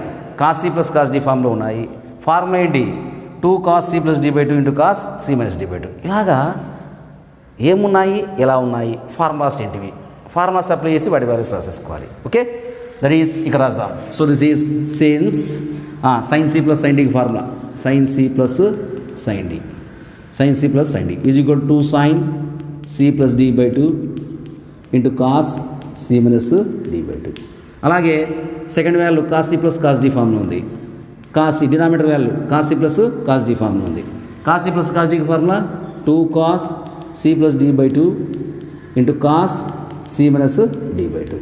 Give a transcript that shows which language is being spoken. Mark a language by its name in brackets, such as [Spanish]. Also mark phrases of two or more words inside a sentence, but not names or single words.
[English] cos c plus cos d [Telugu] ఫామ్లో ఉన్నాయి. ఫార్ములా ఏంటి? [English] 2 cos c plus d by 2 into cos c minus d by 2. [Telugu] ఇలాగా ఏమున్నాయి, ఎలా ఉన్నాయి, ఫార్ములాస్ ఏంటివి, [English] formulas apply [Telugu] చేసి వాటి వాల్యూస్ రాసేసుకోవాలి. [English] Okay, that is [Telugu] ఇక్కడ రాద్దాం. [English] So this is since sin c plus sin d formula sin c plus sin d, sin c plus sin d is equal to sin c plus d by 2 into cos c minus d by 2. [Telugu] అలాగే [English] second value cos c plus cos d formula [Telugu] ఉంది. [English] cos c denominator value cos c plus cos d formula ఉంది. cos c plus cos d formula 2 cos c plus d by 2 into cos c minus d by 2.